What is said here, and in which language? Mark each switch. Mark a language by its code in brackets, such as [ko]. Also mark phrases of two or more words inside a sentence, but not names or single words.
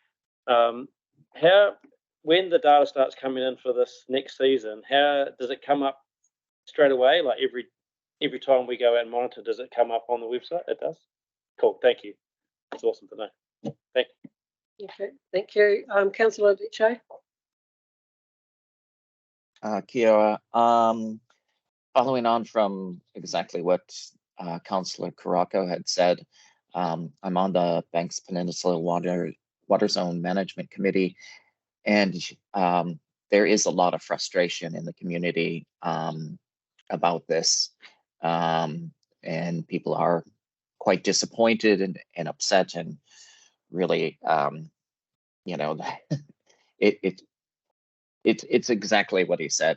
[en] When the data starts coming in for this next season, how does it come up straight away? Like every time we go out and monitor, does it come up on the website? It does. Cool. Thank you. That's awesome to know. Thank you. Okay, thank you. Councillor Diche. [mi] Kia ora. [en] Following on from exactly what Councillor Karakia had said, I'm on the Banks Peninsula Water Zone Management Committee, and there is a lot of frustration in the community about this, and people are quite disappointed and upset, and really, it's exactly what he said.